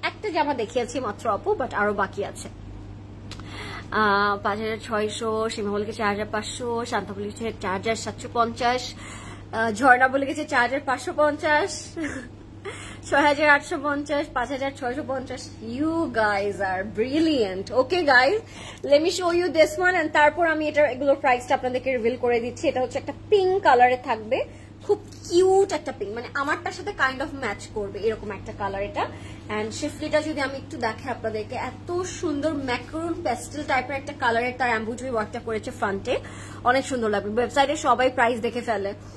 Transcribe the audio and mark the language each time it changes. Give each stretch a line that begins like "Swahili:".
Bangla: একটা জামা দেখিয়েছি মাত্র আপু, বাট আরো বাকি আছে। 5,600, সীমা বলে গেছে 4,500, শান্তা বলে গেছে 4,750, ঝর্ণা বলে গেছে 4,550, 6,850, 5,650.
English: You guys are brilliant. Okay guys, let me show you this one and
Bangla: তারপর আমি এগুলোর প্রাইসটা আপনাদেরকে রিভিল করে দিচ্ছি। এটা হচ্ছে একটা পিঙ্ক কালারে থাকবে, খুব কিউট একটা পিঙ্ক, মানে আমারটার সাথে কাইন্ড অফ ম্যাচ করবে এরকম একটা কালার এটা। এন্ড শিফলিটা যদি আমি একটু দেখাই আপনাদেরকে, এত সুন্দর ম্যাকারুন প্যাস্টেল টাইপের একটা কালারের তার এমব্রয়ডারি ওয়ার্কটা করেছে ফ্রন্টে, অনেক সুন্দর লাগবে। ওয়েবসাইটে সবাই প্রাইস দেখে ফেলে।